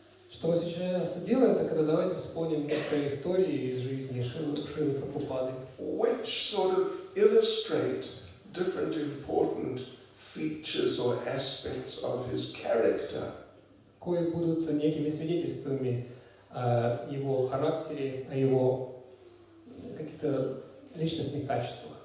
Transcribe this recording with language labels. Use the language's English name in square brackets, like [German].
[Russian] Что мы сейчас делаем, так это давайте вспомним некоторые истории из жизни Шрилы Прабхупады. [English] Which sort of illustrate different important features or aspects of his character. [Russian] Кои будут некими свидетельствами о его характере, о его каких-то личностных качествах.